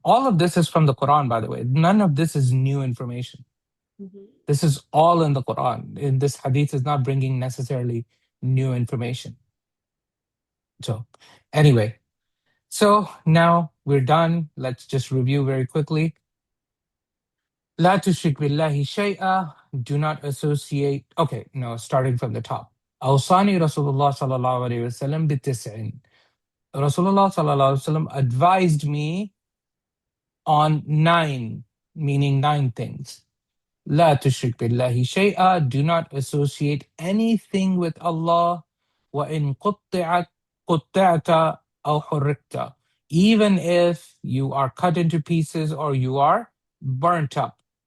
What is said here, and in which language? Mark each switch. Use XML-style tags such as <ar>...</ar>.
<en>All of this is from the Quran, by the way. None of this is new information. This is all in the Quran. In this hadith is not bringing necessarily new information. So anyway, so now we're done. Let's just review very quickly.</en> <ar>لا تشرك بالله شيئا,</ar> <en>do not associate. Okay, no, starting from the top.</en> <ar>أوصاني رسول الله صلى الله عليه وسلم بتسع.</ar> <en>Rasulullah</en> <ar>صلى الله عليه وسلم</ar> <en>advised me on 9, meaning 9 things.</en> <ar>لا تشرك بالله شيئا,</ar> <en>do not associate anything with Allah.</en> <ar>وإن قطعت أو حرقت,</ar> <en>even if you are cut into pieces or you are burnt up.</en>